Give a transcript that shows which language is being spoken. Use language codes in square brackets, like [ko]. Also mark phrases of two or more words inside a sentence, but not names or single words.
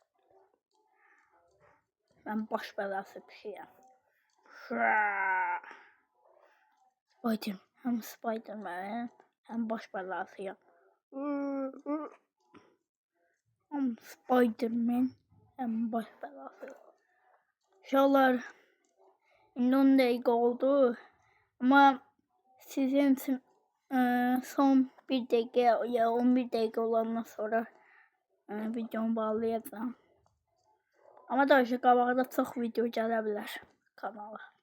[tr] Ben baş belası bir şeyim. Spiderman hem baş belasıyım. Spider-Man en baş belası. [az] Uşaqlar, indi 10 dəqiqə oldu. Ama sizin için son 1 dəqiqə ya 11 dəqiqə olandan sonra videomu bağlayacağım. Ama daha qabaqda çox video gələ bilər kanala.